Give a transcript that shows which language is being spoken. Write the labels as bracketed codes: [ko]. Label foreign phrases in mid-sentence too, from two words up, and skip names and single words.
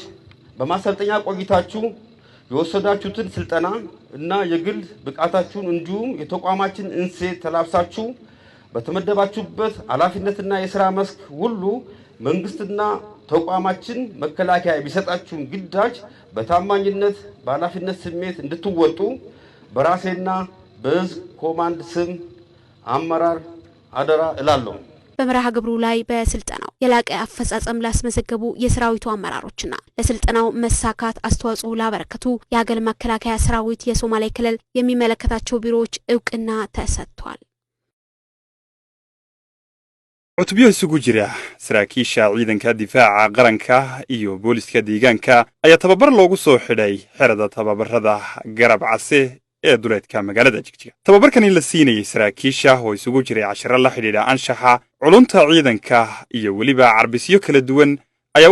[am] በማሰልጠኛ ቆይታችሁ የወሰዳችሁትን ስልጠና እና የግል ብቃታችሁን እንዲሁም የተቋማችን እንሴት ተላብሳችሁ በተመደባችሁበት ኃላፊነትና የሥራ መስክ ሁሉ መንግስትና ተቋማችን መከላከያ ቢሰጣችሁን ግዳጅ በታማኝነት በኃላፊነት ስሜት እንድትወጡ በራሴና በህዝብ ኮማንድ ስም አመራር አደራ እላለሁ። በመርሃ ግብሩ ላይ በስልጠናው የላቀ አፈጻጸም ላስመዘገቡ የሰራዊቱ አመራሮችና ለስልጠናው መሳካት አስተዋጽኦ ላበረከቱ የሀገር መከላከያ ሰራዊት የሶማሌ ክልል የሚመለከታቸው ቢሮዎች እውቅና ተሰጥቷል። [so] cutubyo isugu jira saraakiisha ciidanka difaaca qaranka iyo booliska deegaanka ayaa tababar loogu soo xidhay xerada tababarada garab case ee duleedka magaalada Jigjiga. Tababarkan la siinayay saraakiisha oo isugu jiray 10 la xidhiidha anshaxa culunta ciidanka iyo waliba carbisyo kala duwan ayaa